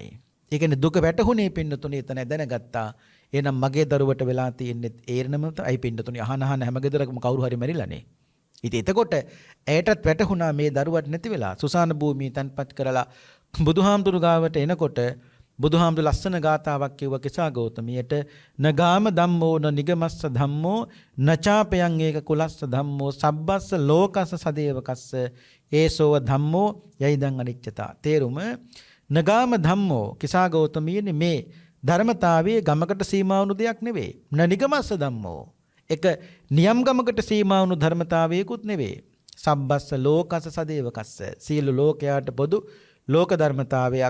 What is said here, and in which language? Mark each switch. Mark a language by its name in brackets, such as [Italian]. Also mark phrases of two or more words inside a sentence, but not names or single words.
[Sinhala] ඒ කියන්නේ දුක වැටහුනේ පින්නතුනි එතනයි දැනගත්තා. එහෙනම් මගේ දරුවට වෙලා තියෙන්නේ ඒරණම තමයි පින්නතුනි අහන හැම ගෙදරකම කවුරු හරි මැරිලානේ. ඉතින් එතකොට ඇයටත් වැටහුණා මේ දරුවට නැති වෙලා සුසාන භූමිය තන්පත් කරලා බුදුහාමුදුරු ගාවට එනකොට බුදුහාමුදුරු ලස්සන ගාතාවක් කිව්ව කිසා ගෞතමියට [Pali] නගාම ධම්මෝ න නිගමස්ස ධම්මෝ නචාපයන් ඒක කුලස්ස ධම්මෝ සබ්බස්ස ලෝකස්ස සදේවකස්ස ඒසෝව ධම්මෝ යයිදං අනිච්චතා. [Sinhala] තේරුම [Pali] නගාම ධම්මෝ [Sinhala] කිසා ගෞතමියනේ මේ ධර්මතාවයේ ගමකට සීමා වුණු දෙයක් නෙවෙයි. [Pali] න නිගමස්ස ධම්මෝ [Sinhala] එක නියම් ගමකට සීමා වුණු ධර්මතාවයකුත් නෙවෙයි. [Pali] සබ්බස්ස ලෝකස්ස සදේවකස්ස [Sinhala] සියලු ලෝකයාට පොදු ලෝක ධර්මතාවයක්.